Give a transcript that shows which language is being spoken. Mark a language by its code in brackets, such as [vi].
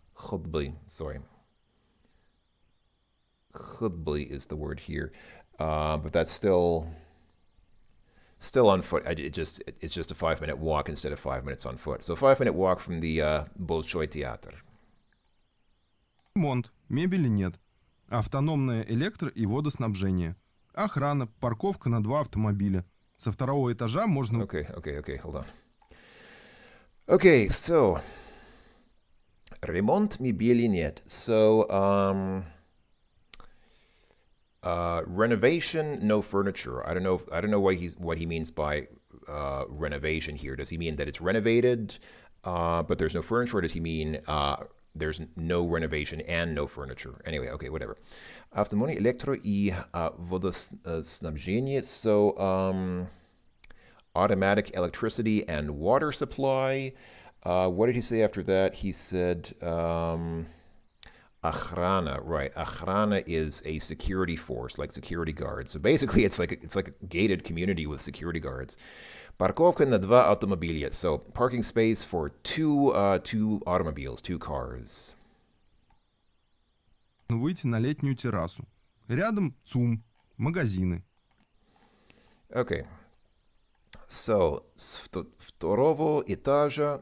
[ru] Ходьбы, sorry. [en] Ходьбы is the word here. But that's still on foot. It's just a 5-minute walk instead of 5 minutes on foot. So 5-minute walk from the Большой театр. [ru] Ремонт. Мебели нет. Автономное электро- и водоснабжение. Охрана, парковка на 2 автомобиля. Со 2-го этажа можно... [en] Okay, hold on. Okay, so... [ru] Ремонт мебели нет. [en] So, renovation, no furniture. I don't know what he means by renovation here. Does he mean that it's renovated, but there's no furniture, or does he mean there's no renovation and no furniture? Anyway, okay, whatever. [ru] Автономное электро- и водоснабжение. [en] So, automatic electricity and water supply. What did he say after that? He said, Охрана, right. Охрана is a security force, like security guards. So basically it's like a gated community with security guards. [ru] Парковка на два автомобиля. [en] So, parking space for two automobiles, two cars. [ru] Выйти на летнюю террасу. Рядом ЦУМ, магазины. [en] Okay. [ru] So, второго этажа.